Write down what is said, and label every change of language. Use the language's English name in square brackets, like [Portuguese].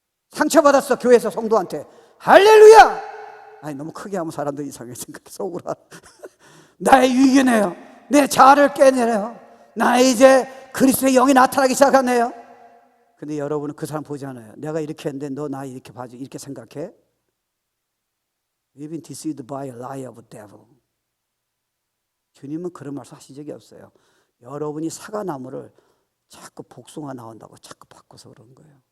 [Korean] 상처받았어, 교회에서 성도한테. 할렐루야. 너무 크게 하면 사람들이 이상해 생각해, 속으로. 나의 유익이네요. 내 자아를 깨내네요. 나 이제 그리스도의 영이 나타나기 시작하네요. 근데 여러분은 그 사람 보지 않아요. 내가 이렇게 했는데 너 나 이렇게 봐줘, 이렇게 생각해? [English] We've been deceived by a lie of a devil. [Korean] 주님은 그런 말씀 하신 적이 없어요. 여러분이 사과나무를 자꾸 복숭아 나온다고 자꾸 바꿔서 그런 거예요.